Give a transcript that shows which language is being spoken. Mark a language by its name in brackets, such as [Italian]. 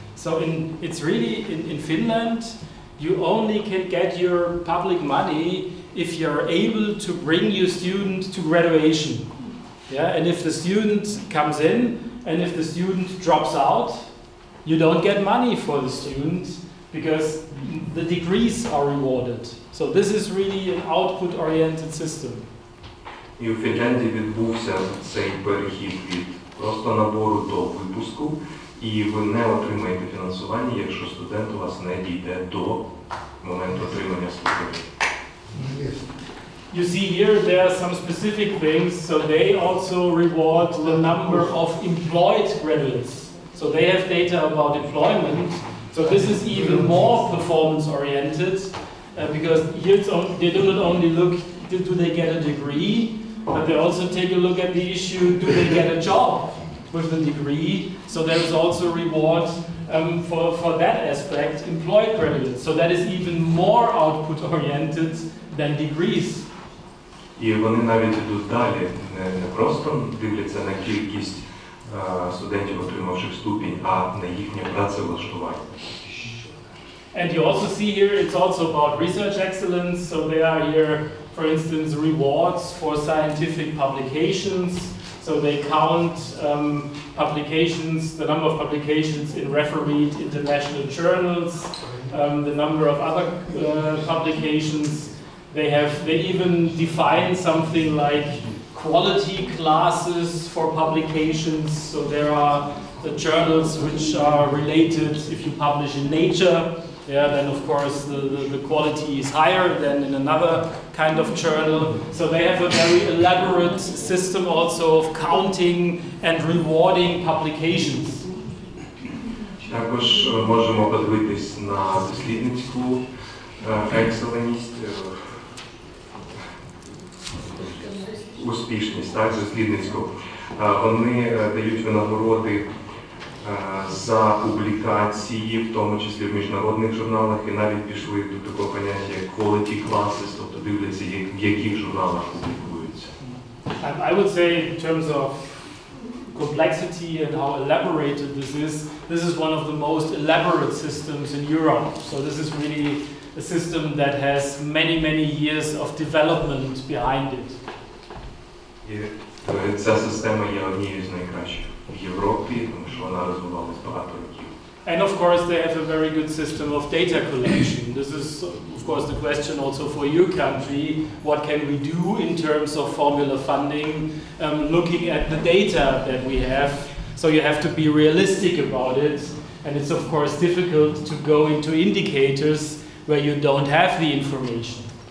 [English] So it's really, in Finland, you only can get your public money if you're able to bring your student to graduation. Yeah, and if the student comes in and if the student drops out, you don't get money for the student because the degrees are rewarded. So this is really an output-oriented system. [Ukrainian] І у Фінляндії відбувся цей перехід від просто набору до випуску, і ви не отримаєте фінансування, якщо студент у вас не дійде до моменту отримання стипендії. [English] You see here there are some specific things, so they also reward the number of employed graduates. So they have data about employment, so this is even more performance-oriented, because here they do not only look, do they get a degree, but they also take a look at the issue, do they get a job with the degree? So there is also reward for that aspect, employed graduates. So that is even more output-oriented than degrees. [Ukrainian] І вони навіть йдуть далі, не просто дивляться на кількість студентів, отримавших ступінь, а на їхнє працевлаштування. [English] And you also see here, it's also about research excellence. So there are here, for instance, rewards for scientific publications. So they count publications, the number of publications in refereed international journals, the number of other publications. They even define something like quality classes for publications. So there are the journals which are related, if you publish in Nature, yeah, then of course the quality is higher than in another kind of journal. So they have a very elaborate system also of counting and rewarding publications. [Ukrainian] Також можемо подивитись на дослідницьку екселеність, успішність, так, дослідницьку. Вони дають винагороди за публікації, в тому числі в міжнародних журналах, і навіть пішли до такого поняття як [English] quality classes, [Ukrainian] тобто дивляться, в яких журналах публікуються. [English] I would say in terms of complexity and how elaborated this is one of the most elaborate systems in Europe. So this is really a system that has many years of development behind it. [Ukrainian] І ця система є однією з найкращих в Європі, тому що вона розвивалась багато років. [English] And of course they have a very good system of data collection. This is of course the question also for your country. What can we do in terms of formula funding, looking at the data that we have? So you have to be realistic about it. And it's of course difficult to go into indicators where you don't have the information.